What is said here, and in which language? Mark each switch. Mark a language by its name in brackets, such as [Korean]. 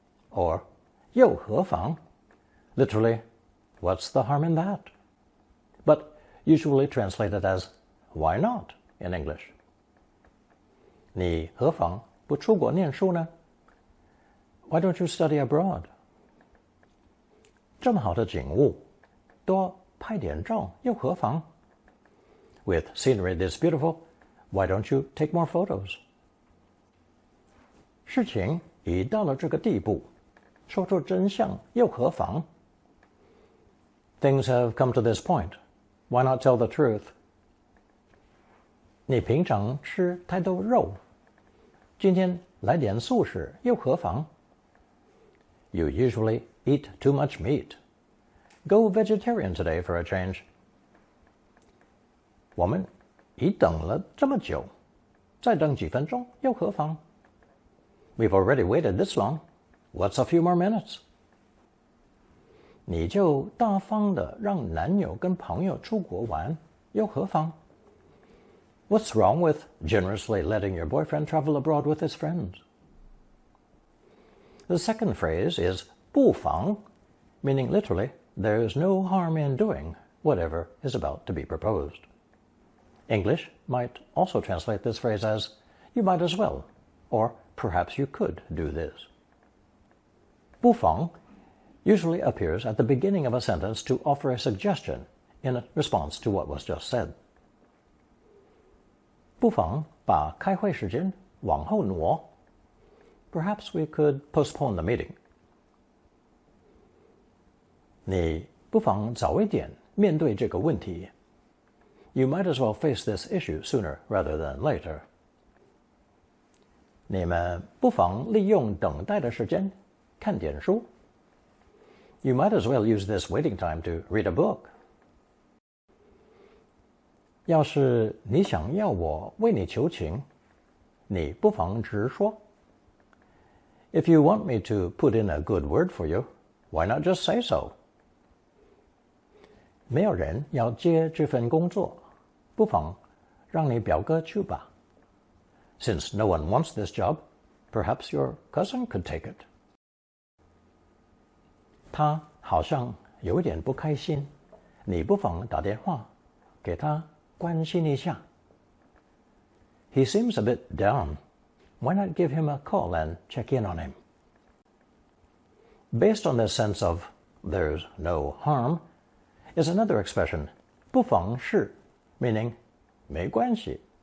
[English] Or 又何妨? Literally, what's the harm in that? But usually translated as why not in English. [Chinese] 你何妨不出国念书呢? [English] Why don't you study abroad? [Chinese] 这么好的景物，多拍点照又何妨? [English] With scenery this beautiful, why don't you take more photos? [Chinese] 事情已到了这个地步，说出真相又何妨? [English] Things have come to this point. Why not tell the truth? [Chinese] 你平常吃太多肉，今天来点素食又何妨? [English] You usually eat too much meat. Go vegetarian today for a change. [Chinese] 我们已等了这么久，再等几分钟又何妨? [English] We've already waited this long. What's a few more minutes? [Chinese] 你就大方的让男友跟朋友出国玩，又何妨? [English] What's wrong with generously letting your boyfriend travel abroad with his friends? The second phrase is 不妨, meaning literally, there's no harm in doing whatever is about to be proposed. English might also translate this phrase as, you might as well, or perhaps you could do this. 不妨 usually appears at the beginning of a sentence to offer a suggestion in response to what was just said. [Chinese] 不妨把开会时间往后挪. [English] Perhaps we could postpone the meeting. [Chinese] 你不妨早一点面对这个问题. [English] You might as well face this issue sooner rather than later. [Chinese] 你们不妨利用等待的时间看点书. [English] You might as well use this waiting time to read a book. [Chinese] 要是你想要我为你求情，你不妨直说. [English] If you want me to put in a good word for you, why not just say so? [Chinese] 没有人要接这份工作，不妨让你表哥去吧. [English] Since no one wants this job, perhaps your cousin could take it. [Chinese] 他好像有一点不开心，你不妨打电话给他关心一下. [English] He seems a bit down. Why not give him a call and check in on him? Based on this sense of there's no harm is another expression, 不妨事, meaning 没关系.